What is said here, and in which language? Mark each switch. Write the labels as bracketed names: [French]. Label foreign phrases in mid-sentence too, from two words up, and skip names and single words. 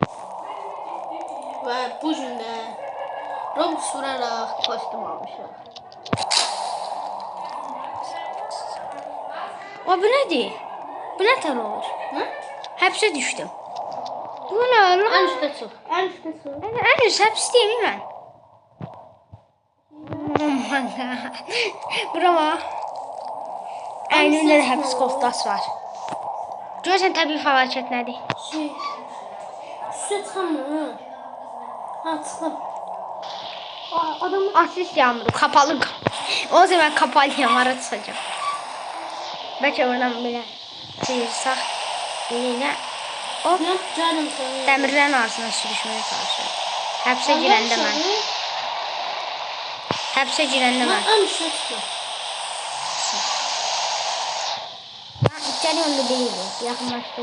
[Azerbaijani] Və bu gün də Roblox vuraraq kostüm almışıq. O bu nədir? Bu nə tər olur? Nə? Həbsə düşdüm. Bu nə lan? Ən üstə çıx. Ən üstə çıx. Ən üst həbs deyim mən. [English] Oh my god. [Azerbaijani] Bura bax. Əynimdə də həbs koftası var. Görürsən təbii fəlakət nədir? Üstə çıxamır. Ha, çıxım. [Turkish] Asist yağmuru, kapalı. O zaman kapalı yağmura çıxacağım. [Azerbaijani] Bəlkə oradan belə sıyırsaq. Belə. Hop. Dəmirlərin arasına sürüşməyə çalışıyorum. Həbsə girəndə mən. Həbsə girəndə mən. Ən üstə çıxım. İçəri yönlü deyildi. Yaxınlaşdı.